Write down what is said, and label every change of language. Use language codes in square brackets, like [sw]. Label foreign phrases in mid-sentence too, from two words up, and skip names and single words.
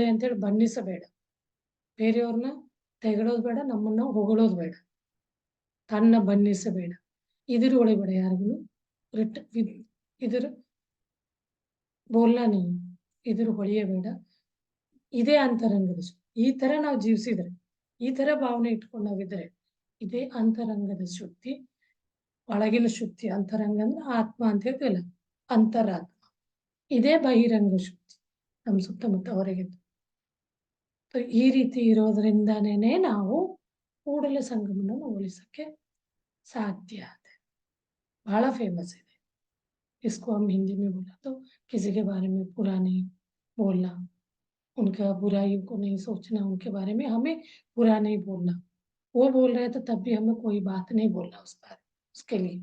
[kn] ಅಂತೇಳಿ ಬಣ್ಣಿಸಬೇಡ, ಬೇರೆಯವ್ರನ್ನ ತೆಗಳೋದು ಬೇಡ, ನಮ್ಮನ್ನ ಹೊಗಳೋದು ಬೇಡ, ತನ್ನ ಬಣ್ಣಿಸಬೇಡ, ಇದಿರು ಹೊಳಿಬೇಡ, ಯಾರಿಗೂ ಇದಿರು ಬೋಲ್ನ ನೀವು, ಇದಿರು ಹೊಳೆಯಬೇಡ, ಇದೇ ಅಂತರಂಗದ ಈ ತರ ನಾವು ಜೀವಿಸಿದ್ರೆ, ಈ ತರ ಭಾವನೆ ಇಟ್ಕೊಂಡು ನಾವಿದ್ರೆ, ಇದೇ ಅಂತರಂಗದ ಶುದ್ಧಿ, ಒಳಗಿನ ಶುದ್ಧಿ. ಅಂತರಂಗ ಅಂದ್ರೆ ಆತ್ಮ ಅಂತ ಹೇಳ್ತೀವಲ್ಲ, ಅಂತರಾತ್ಮ. ಇದೇ ಬಹಿರಂಗ ಶುದ್ಧಿ, ನಮ್ಮ ಸುತ್ತಮುತ್ತ ಹೊರಗಿದ್ದು. ಈ ರೀತಿ ಇರೋದ್ರಿಂದನೇ ನಾವು ಕೂಡಲ ಸಂಗಮನ ಹೋಲಿಸಕ್ಕೆ [hi] साध्य है। बड़ा फेमस है। इसको हम हिंदी में बोला तो किसी के बारे में बुरा नहीं बोलना, उनका बुराइयों को नहीं सोचना, उनके बारे में हमें बुरा नहीं बोलना। वो बोल रहे तो तब भी हमें कोई बात नहीं बोलना उसके लिए।